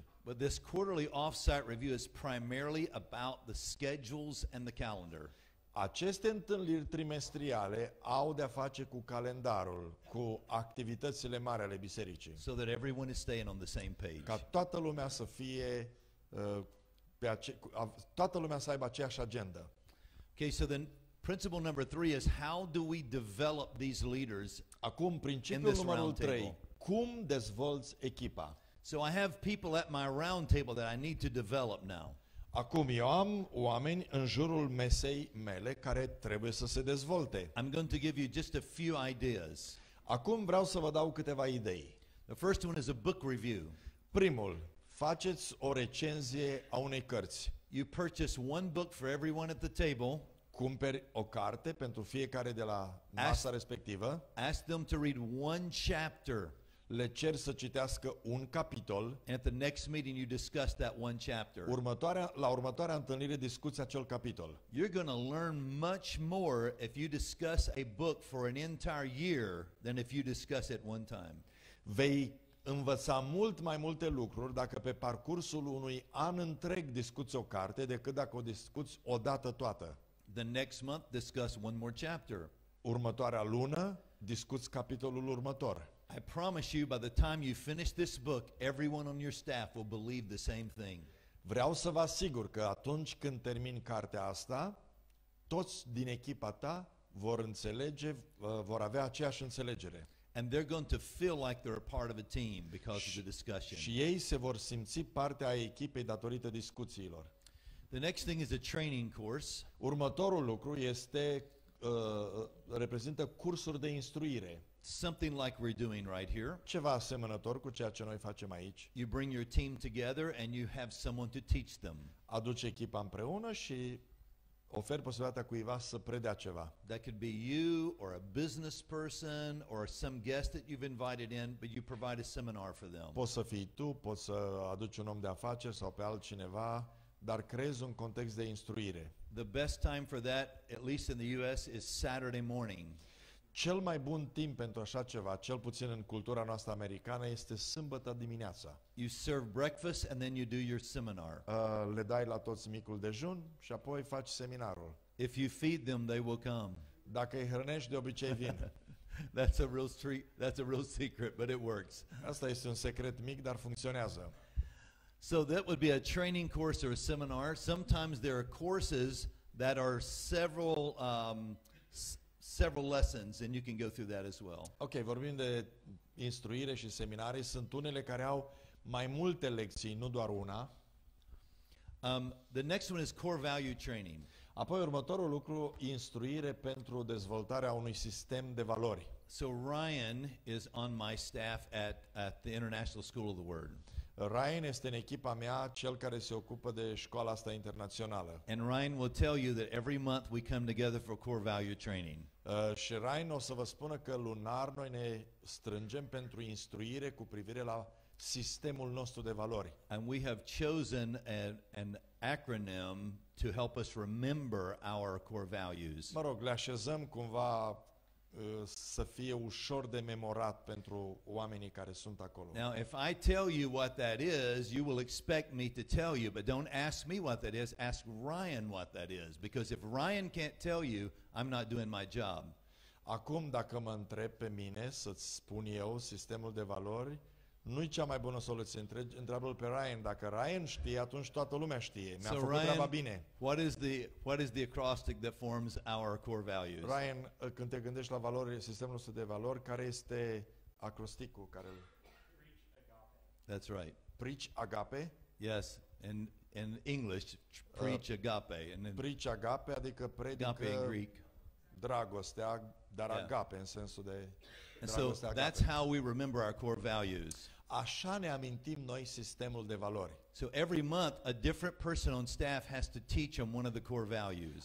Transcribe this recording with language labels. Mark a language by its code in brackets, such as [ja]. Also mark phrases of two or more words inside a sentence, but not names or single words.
[en] But this quarterly off-site review is primarily about the schedules and the calendar. [ro] Aceste întâlniri trimestriale au de-a face cu calendarul, cu activitățile mari ale bisericii. [en] So that everyone is staying on the same page. [ro] Ca toată lumea să fie toată lumea să aibă aceeași agenda. [en] Okay, so then principle number 3 is how do we develop these leaders? [ro] Acum principiul numărul 3, cum dezvolți echipa? [en] So I have people at my round table that I need to develop now. [ro] Acum eu am oameni în jurul mesei mele care trebuie să se dezvolte. [en] I'm going to give you just a few ideas. [ro] Acum vreau să vă dau câteva idei. [en] The first one is a book review. [ro] Primul, faceți o recenzie a unei cărți. [en] You purchase one book for everyone at the table. [ro] Cumperi o carte pentru fiecare de la masa respectivă. [en] Ask them to read one chapter. [ro] Le cer să citească un capitol. [en] And at the next meeting you discuss that one chapter. [ro] La următoarea întâlnire discuți acel capitol. [en] You're going to learn much more if you discuss a book for an entire year than if you discuss it one time. [ro] Vei învăța mult mai multe lucruri dacă pe parcursul unui an întreg discuți o carte decât dacă o discuți odată toată. [en] The next month discuss one more chapter. [ro] Următoarea lună discuți capitolul următor. [en] I promise you, by the time you finish this book, everyone on your staff will believe the same thing. [ro] Vreau să vă asigur că atunci când termin cartea asta, toți din echipa ta vor înțelege, vor avea aceeași înțelegere. [en] And they're going to feel like they're a part of a team because of the discussion. [ro] Și ei se vor simți parte a echipei datorită discuțiilor. [en] The next thing is a training course. [ro] Următorul lucru reprezintă cursuri de instruire. [en] Something like we're doing right here. [ro] Ceva asemănător cu ceea ce noi facem aici. [en] You bring your team together and you have someone to teach them. [ro] Aduci echipa împreună și oferi posibilitatea cuiva să predea ceva. [en] That could be you or a business person or some guest that you've invited in, but you provide a seminar for them. [ro] Poți să fii tu, poți să aduci un om de afaceri sau pe altcineva, dar creezi un context de instruire. [en] The best time for that, at least in the US, is Saturday morning. [ro] Cel mai bun timp pentru așa ceva, cel puțin în cultura noastră americană, este sâmbătă dimineața. [en] You serve breakfast and then you do your seminar. [ro] Le dai la toți micul dejun și apoi faci seminarul. [en] If you feed them, they will come. [ro] Dacă îi hrănești, de obicei vin. [en] That's a real secret, but it works. [ro] Asta este un secret mic, dar funcționează. [en] So that would be a training course or a seminar. Sometimes there are courses that are several lessons, and you can go through that as well. [ro] Ok, vorbim de instruire și seminarii. Sunt unele care au mai multe lecții, nu doar una. [en] The next one is core value training. [ro] Apoi următorul lucru, instruire pentru dezvoltarea unui sistem de valori. [en] So Ryan is on my staff at the International School of the Word. [ro] Ryan este în echipa mea cel care se ocupă de școala asta internațională. [en] And Ryan will tell you that every month we come together for core value training. [ro] Și Ryan o să vă spună că lunar noi ne strângem pentru instruire cu privire la sistemul nostru de valori. [en] And we have chosen an acronym to help us remember our core values. [ro] Mă rog, le așezăm cumva să fie ușor de memorat pentru oamenii care sunt acolo. [en] Now, if I tell you what that is, you will expect me to tell you, but don't ask me what that is, ask Ryan what that is, because if Ryan can't tell you, I'm not doing my job. [ro] Acum, dacă mă întreb pe mine să-ți spun eu sistemul de valori, nu-i cea mai bună soluție. Întreabă-l pe Ryan. Dacă Ryan știe, atunci toată lumea știe. Mi-a făcut treaba bine. [en] What is the acrostic that forms our core values? Ryan, [ro] când te gândești la valori, sistemul nostru de valori, care este acrosticul care [en] That's right. Preach agape. Yes, in English, preach agape, and then Preach agape, [ro] adică predică [en] agape in Greek. [ro] dragostea, dar [en] Yeah. [ro] agape în sensul de [en] And so [ro] dragoste agape. [en] that's how we remember our core values. [ro] Așa ne amintim noi sistemul de valori. [en] So every month, a different person on staff has to teach them one of the core values.